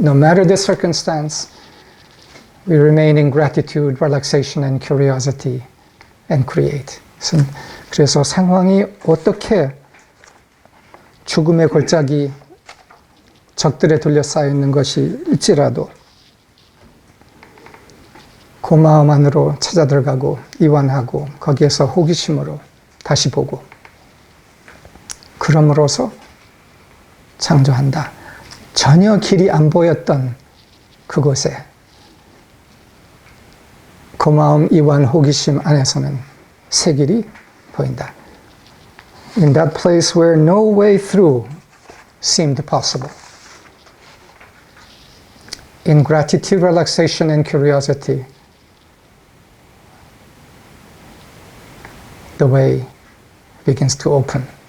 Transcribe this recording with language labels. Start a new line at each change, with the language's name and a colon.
English: No matter the circumstance, we remain in gratitude, relaxation, and curiosity, and create.
Korean: 그래서 상황이 어떻게 죽음의 골짜기, 적들에 둘러싸여 있는 것일지라도 고마움 안으로 찾아 들어가고 이완하고 거기에서 호기심으로 다시 보고 그럼으로써 창조한다. 전혀 길이 안 보였던 그곳에 고마움, 이완, 호기심 안에서는 새 길이 보인다.
English: In that place where no way through seemed possible. In gratitude, relaxation, and curiosity, the way begins to open.